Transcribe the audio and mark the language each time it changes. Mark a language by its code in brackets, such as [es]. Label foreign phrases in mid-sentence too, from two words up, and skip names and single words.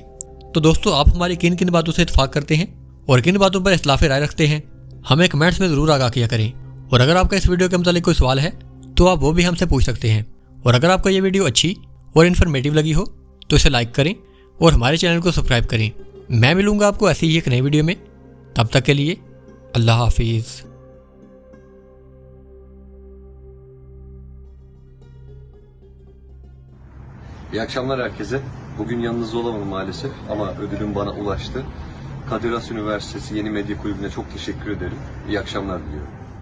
[hi] तो दोस्तों, आप हमारी किन किन बातों से इत्तेफाक करते हैं और किन बातों पर इख्तिलाफ राय रखते हैं, हमें कमेंट्स में ज़रूर आगाह किया करें। और अगर आपका इस वीडियो के मुतालिक कोई सवाल है तो आप वो भी हमसे पूछ सकते हैं। और अगर आपको ये वीडियो अच्छी और इन्फॉर्मेटिव लगी हो तो इसे लाइक करें और हमारे चैनल को सब्सक्राइब करें। मैं मिलूंगा आपको ऐसी ही एक नई वीडियो में, तब तक के लिए अल्लाह हाफिज़। [tr] İyi akşamlar herkese. Bugün yanınızda olamadım maalesef ama ödülüm bana ulaştı. Kadir Has Üniversitesi Yeni Medya Kulübü'ne çok teşekkür ederim. İyi akşamlar diliyorum.